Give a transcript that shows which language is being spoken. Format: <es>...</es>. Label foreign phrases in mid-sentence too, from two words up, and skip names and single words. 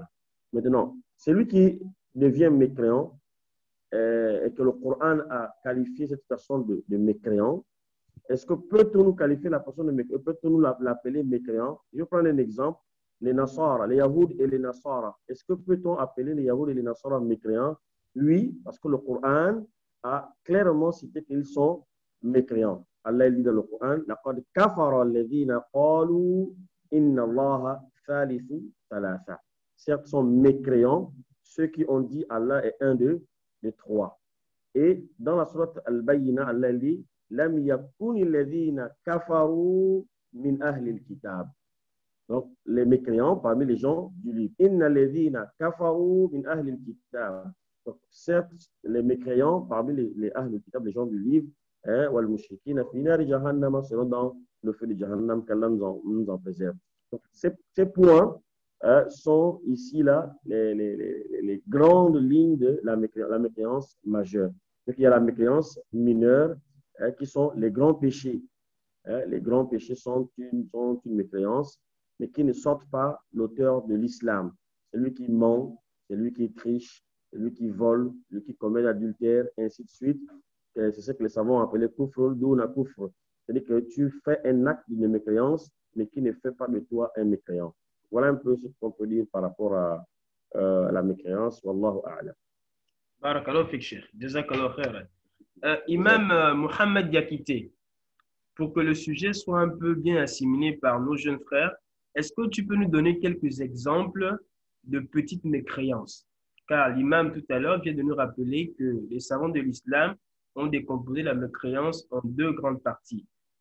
<fr>Maintenant, celui qui devient mécréant, et que le Coran a qualifié cette personne de mécréant, est-ce que peut-on nous qualifier la personne de mécréant? Peut-on nous l'appeler mécréant? Je vais prendre un exemple. Les Nasara, les Yahoud et les Nasara. Est-ce que peut-on appeler les Yahoud et les Nasara mécréants? Oui, parce que le Coran a clairement cité qu'ils sont mécréants. Allah dit dans le Coran,</fr> <ar>لَقَدْ كَفَرَ الَّذِينَ قَالُوا إِنَّ اللَّهَ ثَالِثُ ثَلَاثَةٍ.</ar> <fr>Certes, sont mécréants ceux qui ont dit Allah est un d'eux, les 3. Et dans la sourate Al-Bayyina, Allah dit</fr> <ar>لم يكن الذين كفروا من أهل الكتاب.</ar> <fr>Donc, les mécréants parmi les gens du livre.</fr> <ar>إن الذين كفروا من أهل الكتاب.</ar> <fr>Donc, certes, les mécréants parmi les</fr> <ar>أهل الكتاب,</ar> <fr>les gens du livre,</fr> <ar>والمشركين في نار جهنم,</ar> <fr>seront dans le feu de Jahannam, qu'Allah nous en préserve. Donc, ces points sont ici là les grandes lignes de la mécréance majeure. Donc, il y a la mécréance mineure qui sont les grands péchés. Les grands péchés sont une mécréance, mais qui ne sortent pas l'auteur de l'islam. Celui qui ment, celui qui triche, celui qui vole, celui qui commet l'adultère, et ainsi de suite. C'est ce que les savants appellent</fr> <ar>كفر دون كفر.</ar> <fr>C'est-à-dire que tu fais un acte de mécréance, mais qui ne fait pas de toi un mécréant. Voilà un peu ce qu'on peut dire par rapport à la mécréance.</fr> <ar>والله أعلم. بارك الله فيك، Cheikh. جزاك الله خيرا.</ar> <fr>Imam Mohamed Diakité, pour que le sujet soit un peu bien assimilé par nos jeunes frères, est-ce que tu peux nous donner quelques exemples de petites mécréances? Car l'imam tout à l'heure vient de nous rappeler que les savants de l'islam ont décomposé la mécréance en 2 grandes parties.</fr>